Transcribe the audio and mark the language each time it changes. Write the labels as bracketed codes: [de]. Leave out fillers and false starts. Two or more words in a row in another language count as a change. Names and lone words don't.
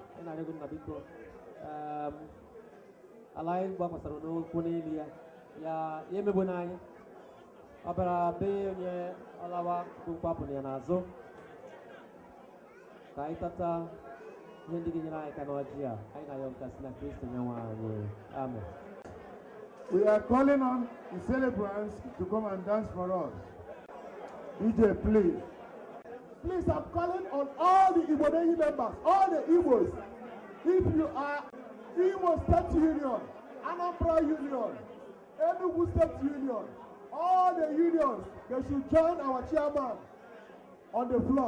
[ig] Anyị na-arịọ nna biko ala anyị gbakwasara n'okwu n'elu ya ya emegbu n'anyị. Ọ bịara be onye ọlawa kwapụrụ ya n'azụ ka anyị tata ihe ndị ga-enyere anyị aka n'ọjị a. Anyị na-arịọ nke si na Kristo nyenwe anyị. Amen. [en] We are calling on the celebrants to come and dance for us. DJ, please. Please, I'm calling on all the Igbo members, all the Igbos. If you are Imo State Union, Anambra Union, Enugu State Union, all the unions, they should join our chairman on the floor.